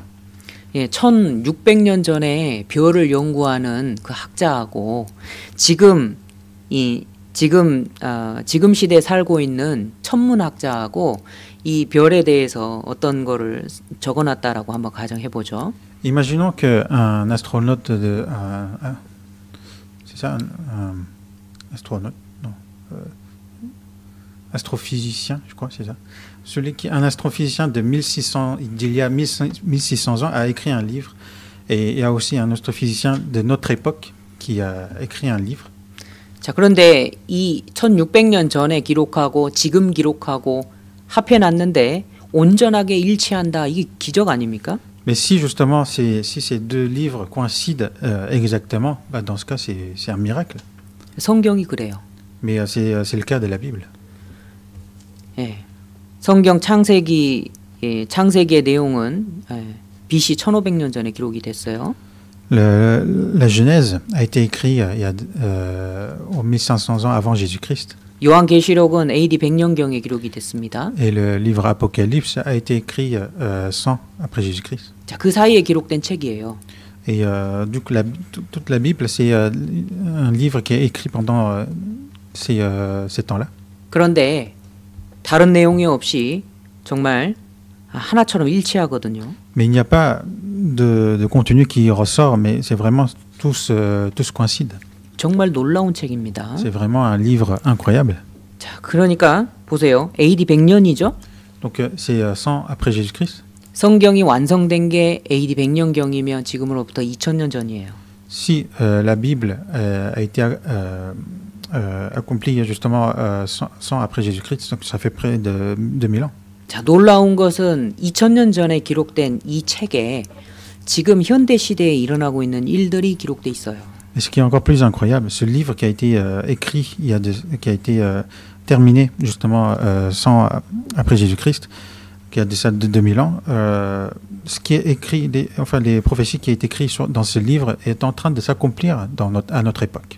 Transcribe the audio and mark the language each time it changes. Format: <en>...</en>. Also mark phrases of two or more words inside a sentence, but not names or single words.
<ko>예, 1600년 전에 별을 연구하는 그 학자하고 지금 시대에 살고 있는 천문학자하고 이 별에 대해서 어떤 거를 적어놨다라고 한번 가정해 보죠.</ko> <fr>Imaginons qu'un astronaute c'est ça, un astronaute, non, astrophysicien, je crois, c'est ça. Un astrophysicien de 1600, d'il y a 1600 ans a écrit un livre. Et il y a aussi un astrophysicien de notre époque qui a écrit un livre.</fr> <ko>자, 그런데 이 1600년 전에 기록하고 지금 기록하고 합해 놨는데 온전하게 일치한다. 이게 기적 아닙니까?</ko> <fr>Mais si justement si ces deux livres coïncident exactement, bah dans ce cas c'est un miracle.</fr> <ko>성경이 그래요.</ko> <fr>Mais c'est le cas de la Bible.</fr> <ko>예. 성경 창세기의 내용은 BC 1500년 전에 기록이 됐어요.</ko> <fr>La Genèse a été écrite au 1500 ans avant Jésus-Christ.</fr> <ko>요한계시록은 AD 100년경에 기록이 됐습니다.</ko> <fr>Et le livre Apocalypse a été écrit 100 après Jésus-Christ.</fr> <ko>자, 그 사이에 기록된 책이에요.</ko> <fr>Et du coup, toute la Bible, c'est un livre qui est écrit pendant ces temps-là.</fr> <ko>그런데 다른 내용이 없이 정말 하나처럼 일치하거든요.</ko> <fr>Mais il n'y a pas de contenu qui ressort, mais c'est vraiment tous coïncident.</fr> <ko>정말 놀라운 책입니다.</ko> <fr>C'est vraiment un livre incroyable.</fr> <ko>자, 그러니까 보세요. AD 100년이죠.</ko> <fr>Donc c'est 100 après Jésus-Christ.</fr> <ko>성경이 완성된 게 AD 100년경이면 지금으로부터 2000년 전이에요.</ko> <fr>Si la Bible a été accomplie justement 100 après Jésus-Christ, donc ça fait près de 2000 ans.</fr> <ko>자, 놀라운 것은 2000년 전에 기록된 이 책에 지금 현대 시대에 일어나고 있는 일들이 기록돼 있어요.</ko> <fr>Et ce qui est encore plus incroyable, ce livre qui a été écrit, qui a été terminé justement 100 après Jésus-Christ, qui a de ça de 2000 ans, ce qui est écrit, les prophéties qui est écrites dans ce livre est en train de s'accomplir à notre époque.</fr>